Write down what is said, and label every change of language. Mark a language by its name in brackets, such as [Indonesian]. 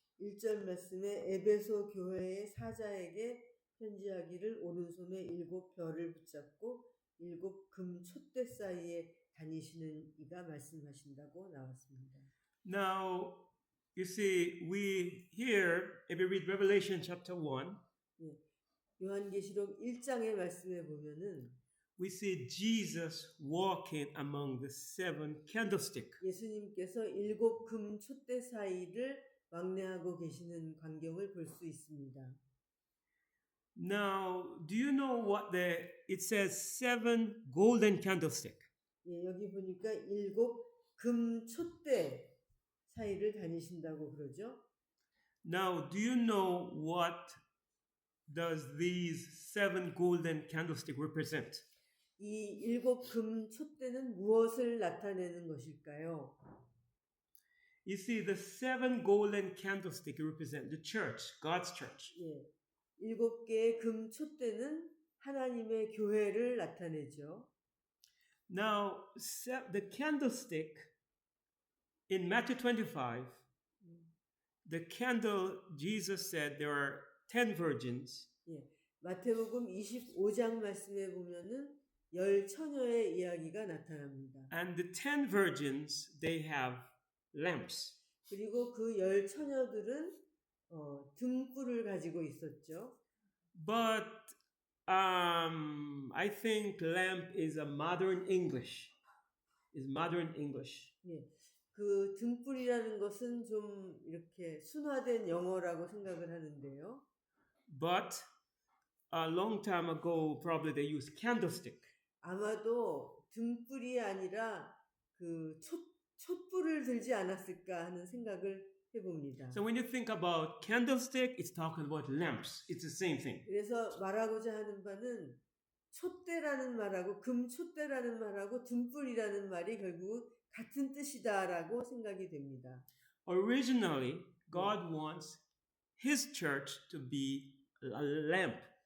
[Korean] 1절 말씀에 에베소 교회의 사자에게 편지하기를 오른손에 7 별을 붙잡고 7 금 촛대 사이에 다니시는 이가 말씀하신다고 나왔습니다. [English] Now, you see, we here, if you read Revelation chapter 1, [Korean] 예. 요한계시록 1장의 말씀에 보면은 [English] we see Jesus walking among the 7 candlestick. [Korean] 예수님께서 7 금 촛대 사이를 왕래하고 계시는 광경을 볼 수 있습니다. [English] Now, do you know what it says 7 golden candlestick? [Korean] 예, 여기 보니까 7 금 촛대 사이를 다니신다고 그러죠. [English] Now, do you know what does these 7 golden candlestick represent? [Korean] 이 7 금 촛대는 무엇을 나타내는 것일까요? [English] You see, the 7 golden candlestick represent the church, God's church. [Korean] 예, 7개의 금 촛대는 하나님의 교회를 나타내죠. [English] Now, the candlestick in Matthew 25, the candle, Jesus said there are 10 virgins. [Korean] 예, 마태복음 25장 말씀에 보면은 10 처녀의 이야기가 나타납니다. [English] And the 10 virgins, they have lamps. [Korean] 그리고 그 10 처녀들은 등불을 가지고 있었죠. [English] But I think lamp is a modern English. Is modern English. [Korean] 예, 그 등불이라는 것은 좀 이렇게 순화된 영어라고 생각을 하는데요. [English] But a long time ago, probably they used candlestick. [Korean] 아마도 등불이 아니라 그 촛불을 들지 않았을까 하는 생각을 해봅니다. [English] So when you think about candlestick, it's talking about lamps. It's the same thing. [Korean] 그래서 말하고자 하는 바는 촛대라는 말하고 금 촛대라는 말하고 등불이라는 말이 결국 같은 뜻이다라고 생각이 됩니다. [English] Originally, God wants His church to be a lamp.